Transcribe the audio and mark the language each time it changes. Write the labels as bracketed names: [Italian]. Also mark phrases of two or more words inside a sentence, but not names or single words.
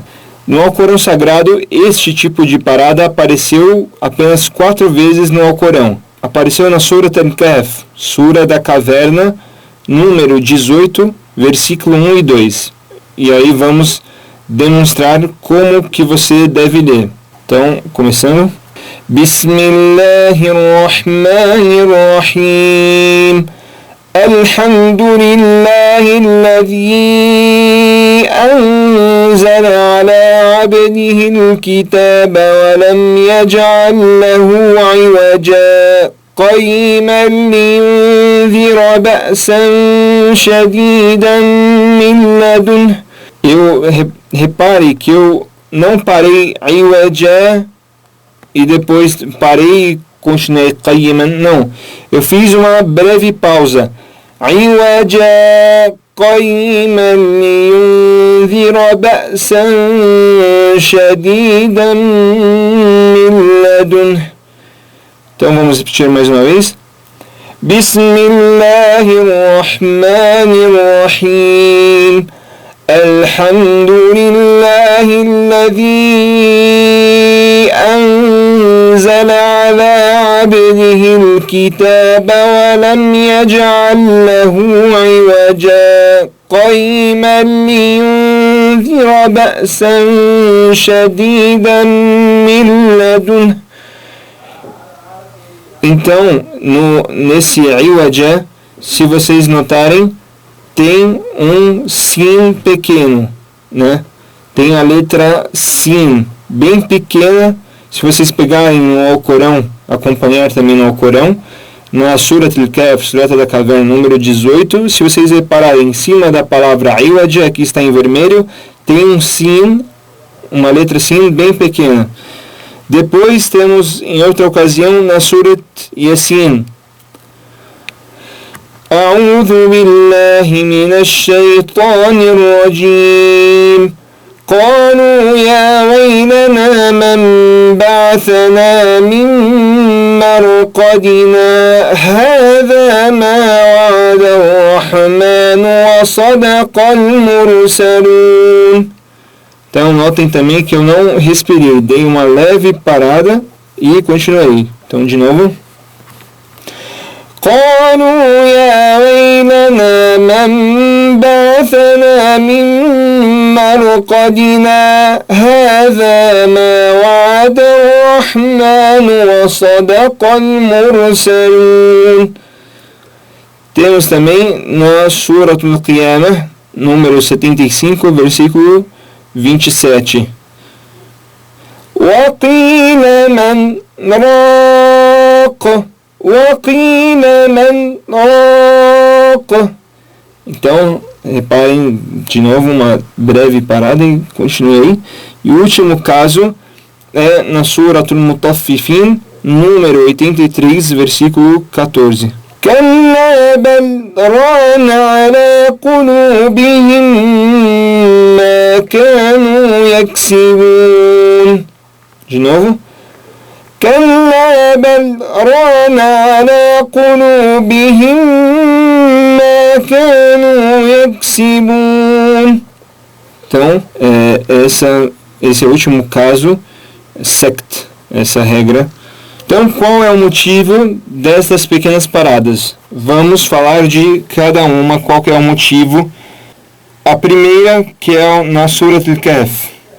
[Portuguese] No Alcorão Sagrado, este tipo de parada apareceu apenas 4 vezes no Alcorão. Apareceu na Surat Al-Kahf, Sura da Caverna, número 18, versículo 1 e 2. E aí vamos demonstrar como que você deve ler. Então, começando. [Arabic] بسم الله الرحمن الرحيم الحمد لله الذي أنزل على عبده الكتاب ولم يجعل له عوجا قيما لينذر بأسا شديدا من لدنه. [Portuguese] Repare que eu não parei عوجا e depois parei e continuei qayyiman. Não, eu fiz uma breve pausa. [Arabic] عوجا قيما لينذر بأسا شديدا من لدن. [Portuguese] Então vamos repetir mais uma vez. [Arabic] Bismillahirrahmanirrahim. الحمد لله الذي أنزل على عبده الكتاب ولم يجعل له عوجا قيما لينذر بأسا شديدا من لدنه. [Portuguese] Então, nesse iwaja, se vocês notarem, tem um sin pequeno, né? Tem a letra sin bem pequena. Se vocês pegarem no Alcorão, acompanhar também no Alcorão, na Surat Al-Kahf, Surata da Caverna, número 18, se vocês repararem em cima da palavra iwaja, aqui está em vermelho, tem um sin, uma letra sin bem pequena. Depois temos, em outra ocasião, na Surat Yasin. [Arabic] أعوذ بالله من الشيطان الرجيم. قالوا يا ويلنا من بعثنا من مرقدنا هذا ما وعد الرحمن وصدق المرسلون. [Portuguese] Então notem também que eu não respirei, dei uma leve parada e continuei. Então de novo. [Arabic] قالوا يا ويلنا من بعثنا من مرقدنا هذا ما وعد الرحمن وصدق المرسلون. [Portuguese] Temos também na Surat Al-Qiyamah, número 75, versículo 27. [Arabic] وقيل من راق وقيل من راق. [Portuguese] Então, reparem de novo uma breve parada e continue aí. E o último caso é na Suratul Mutaffifin, número 83, versículo 14. [Arabic] كلا بل ران على قلوبهم ما كانوا يكسبون. [Portuguese] De novo. [Arabic] كلا بل ران على قلوبهم ما كانوا يكسبون. [Portuguese] Então, esse é o último caso, sect, essa regra. Então, qual é o motivo dessas pequenas paradas? Vamos falar de cada uma, qual que é o motivo. A primeira, que é na Surat Al-Kahf.